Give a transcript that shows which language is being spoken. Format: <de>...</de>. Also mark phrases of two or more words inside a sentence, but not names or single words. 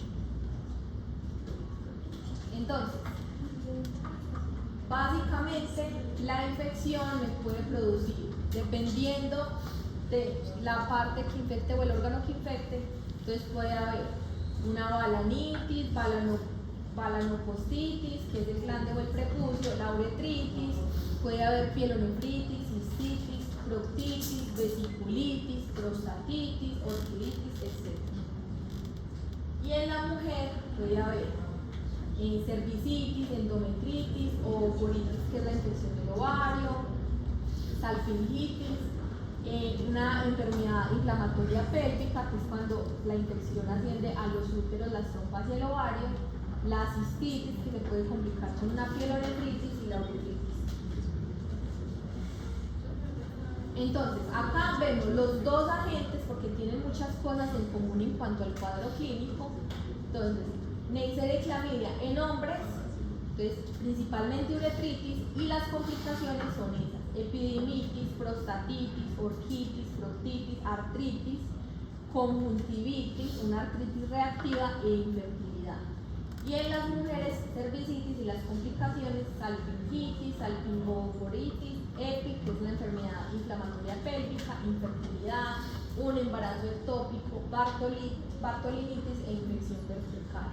<es>Entonces, básicamente la infección me puede producir, dependiendo de la parte que infecte o el órgano que infecte, entonces puede haber una balanitis, balanopostitis, que es el glande o el prepucio, la uretritis, puede haber pielonefritis, cistitis, proctitis, vesiculitis, prostatitis, orquiditis, etc. Y en la mujer puede haber cervicitis, endometritis o coritis, que es la infección del ovario, salpingitis, una enfermedad inflamatoria pélvica, que es cuando la infección asciende a los úteros, las trompas y el ovario, la cistitis, que se puede complicar con una pielonefritis, y la uretritis. Entonces, acá vemos los dos agentes porque tienen muchas cosas en común en cuanto al cuadro clínico. Entonces, Neisseria y clamidia en hombres, entonces principalmente uretritis, y las complicaciones son esas: epididimitis, prostatitis, orquitis, proctitis, artritis, conjuntivitis, una artritis reactiva e infertilidad. Y en las mujeres, cervicitis y las complicaciones: salpingitis, salpingocoritis, EPI, que es la enfermedad inflamatoria pélvica, infertilidad, un embarazo ectópico, bartolinitis e infección vertical.</es>